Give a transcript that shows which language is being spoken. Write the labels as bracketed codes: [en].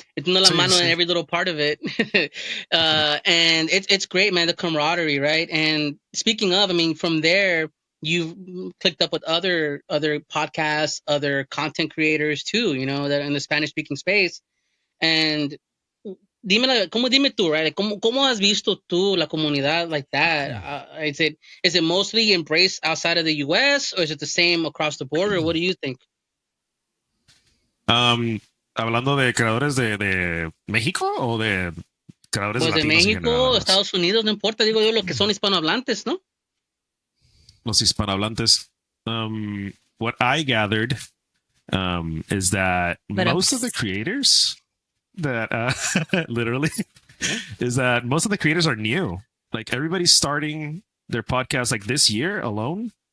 [es] Metiendo la mano [en] in every little part of it. And it's great, man, the camaraderie, right? And speaking of, I mean, from there, you've clicked up with other podcasts, other content creators too, you know, that in the Spanish speaking space. And [es] dime tú, [en] right? Like, [es] ¿cómo has visto tú la comunidad [en] like that? Is it mostly embraced outside of the US, or is it the same across the border? What do you think? [es] Hablando de creadores de México o de creadores pues de México, Estados Unidos, no importa, digo yo, lo que son hispanohablantes, ¿no? Los hispanohablantes. [en] What I gathered is that most of the creators that literally is that most of the creators are new. Like everybody's starting their podcast like this year alone.